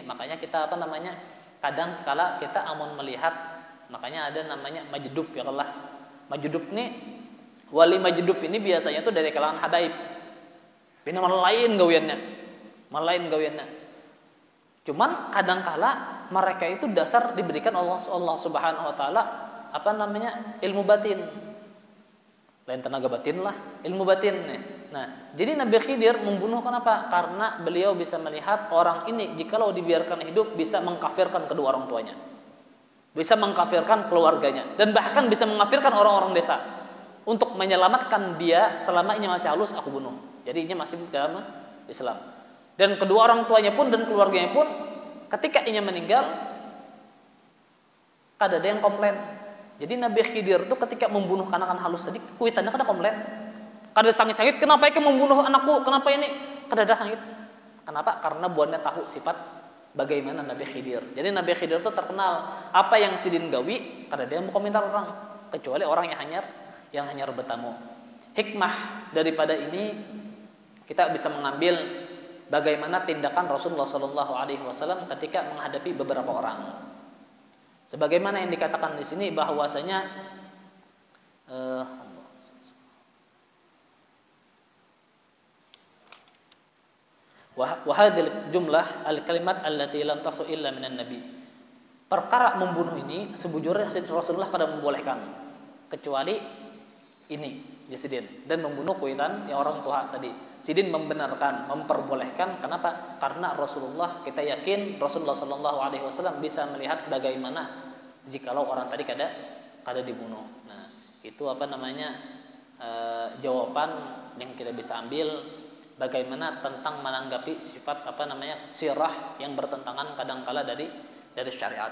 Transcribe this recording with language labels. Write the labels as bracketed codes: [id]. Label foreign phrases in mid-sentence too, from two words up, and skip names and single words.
[id] Makanya kita kadang kala kita amun melihat, makanya ada namanya majdub [ar] ya Allah. [id] Majdub nih, wali majdub ini biasanya tuh dari kalangan habaib. [bjn] Ini lain gawiannya. [id] Cuman kadang kala mereka itu dasar diberikan [ar] Allah Subhanahu Wa Taala [id] ilmu batin. [bjn] Lain tenaga batin lah, ilmu batin nih. [id] Nah, jadi Nabi Khidir membunuh kenapa? Karena beliau bisa melihat orang ini jikalau dibiarkan hidup bisa mengkafirkan kedua orang tuanya, bisa mengkafirkan keluarganya, dan bahkan bisa mengkafirkan orang-orang desa. Untuk menyelamatkan dia selama ini masih halus, aku bunuh. Jadi ini masih dalam Islam. Dan kedua orang tuanya pun dan keluarganya pun ketika inya meninggal, kada ada yang komplain. [bjn] Jadi Nabi Khidir itu ketika membunuh kanakan halus tadi, kuitannya kada komplain. Kada sangit-sangit, kenapa ikan membunuh anakku? Kenapa ini? Kada ada sangit. Kenapa? [id] Karena buannya tahu sifat bagaimana Nabi Khidir. Jadi Nabi Khidir itu terkenal apa yang sidin gawi, kada ada yang mau komentar orang, kecuali orang yang hanyar bertamu. Hikmah daripada ini kita bisa mengambil bagaimana tindakan Rasulullah SAW ketika menghadapi beberapa orang. Sebagaimana yang dikatakan di sini bahwasanya [ar] وهذه الجملة الكلمات التي لم تصدر إلا من النبي. [id] Perkara membunuh ini sebujurnya Rasulullah kada membolehkan kecuali ini Sidin, dan membunuh kuitan yang orang tua tadi. Sidin membenarkan, memperbolehkan. Kenapa? Karena Rasulullah, kita yakin Rasulullah SAW bisa melihat bagaimana jikalau orang tadi kada dibunuh. Nah, itu jawaban yang kita bisa ambil bagaimana tentang menanggapi sifat sirah yang bertentangan kadangkala dari syariat.